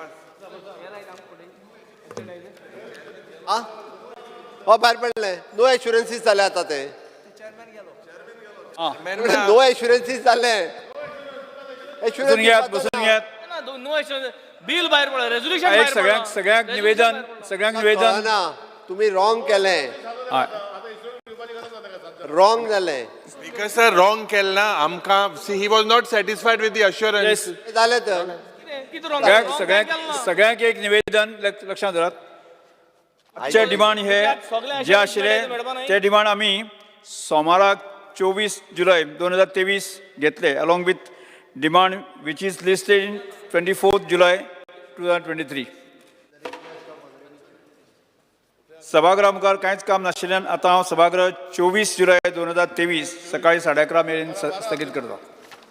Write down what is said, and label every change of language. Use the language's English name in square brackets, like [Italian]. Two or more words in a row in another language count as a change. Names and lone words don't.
[Konkani] हो भायर पडले [English] no assurances [Konkani] जाले आतां ते [English] no assurances [Konkani] जाले बसून घेयात [English] no bill [Konkani] भायर पडला रेझोल्युशन एक सगळ्यांक निवेदन ना तुम्ही रॉंग केलें रॉंग जालें [English] Speaker sir, wrong [Konkani] केलना आमकां [English] see he was not satisfied with the assurance. [Konkani] जालें तर सगळ्यांक एक निवेदन लक्षांत दवरात. आजचे डिमांड हे जे आशिल्ले ते डिमांड आमी सोमाराक 24 जुलय 2023 घेतले [English] along with demand which is listed in 24th July 2023. [Konkani] सभागृहा मुखार कांयच काम नाशिल्ल्यान आतां हांव सभागृह 24 जुलय 2023 सकाळी 11:30 मेरेन स्थगीत करता.